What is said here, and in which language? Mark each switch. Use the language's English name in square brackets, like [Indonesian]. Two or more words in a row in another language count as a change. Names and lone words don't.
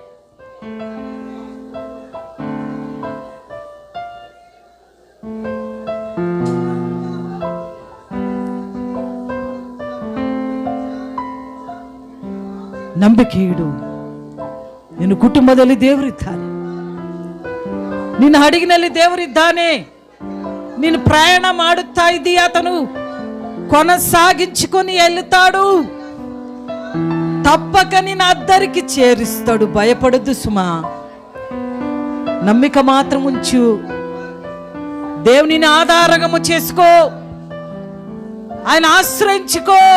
[Kannada] ನಂಬಿಕೆ ಇಡು. ನಿನ್ನ ಕುಟುಂಬದಲ್ಲಿ ದೇವರಿದ್ದಾನೆ, ನಿನ್ನ ಹಡಗಿನಲ್ಲಿ ದೇವರಿದ್ದಾನೆ. ನೀನು ಪ್ರಯಾಣ ಮಾಡುತ್ತಾ ಇದ್ದೀಯ, ಆತನು [Telugu] కొనసాగించుకొని వెళ్తాడు. తప్పక నిన్ను అద్దరికి చేరుస్తాడు. భయపడద్దు సుమా, నమ్మిక మాత్రం ఉంచు. దేవునిని ఆధారము చేసుకో, ఆయన ఆశ్రయించుకో.